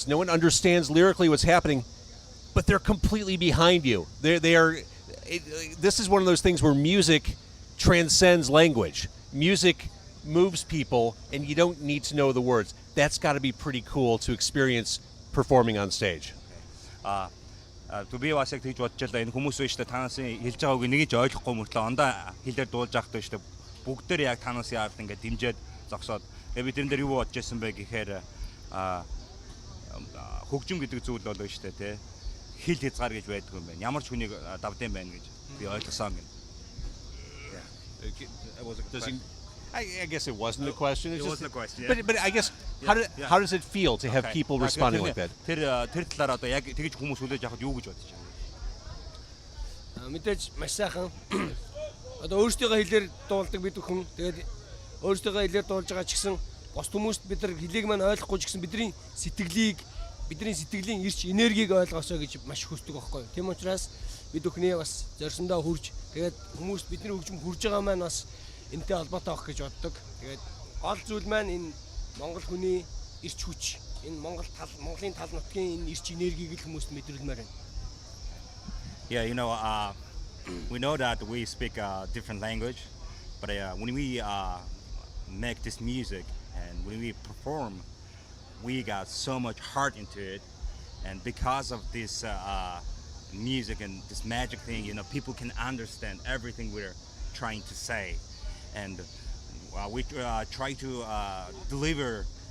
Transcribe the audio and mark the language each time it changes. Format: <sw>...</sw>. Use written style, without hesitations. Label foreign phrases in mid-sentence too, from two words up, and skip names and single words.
<en>No one understands lyrically what's happening, but they're completely behind you. They are. This is one of those things where music transcends language. Music moves people, and you don't need to know the words. That's got to be pretty cool to experience performing on stage.</en> <mn>Би бас яг тэгж бодож байлаа. Энэ хүмүүс биш та танаас хэлж байгааг нэг ч ойлгохгүй мөртлөө ондоо хэлээр дуулж явах гэж бүгдээр яг танаас яард ингээд дэмжиж зогсоод би тэрэн дээр юу бодож байсан бэ гэхээр хөгжим гэдэг зүйл бол байна шүү дээ, тэ. Хил хязгаар гэж байдаг юм байна. Ямар ч хүнийг давдсан байна гэж би ойлгосон гэнэ.</mn> <en>I guess it wasn't a question. It wasn't a question. But I guess how does it feel to have people responding like that?</en> <mn>Тэр талаар одоо яг тэгж хүмүүс хүлээж авахд юу гэж бодож байна? Мэдээж маш сайхан. Одоо өөрсдийнхөө хэлээр дуулдаг бид бүхэн. Тэгээд өөрсдийнхөө хэлээр дуулж байгаа ч гэсэн бос хүмүүст бид нар хэлийг маань ойлгохгүй ч гэсэн бидний сэтгэлийн ирч энергийг ойлгосоо гэж маш хүсдэг байхгүй юу. Тийм учраас бид бүхний бас зорьсондоо хүрж тэгээд хүмүүст бидний хөгжим хүрж байгаа маань бас энтэй холбоотой авах гэж боддог. Тэгээд гол зүйл маань энэ Монгол хүний ирч хүч, энэ Монголын тал нутгийн энэ ирч энергийг л хүмүүст мэдрүүлмээр байна.</mn> <en>Yeah, we know that we speak a different language, but when we make this music and when we perform, we got so much heart into it, and because of this music and this magic thing, people can understand everything we're trying to say, and we try to deliver</en>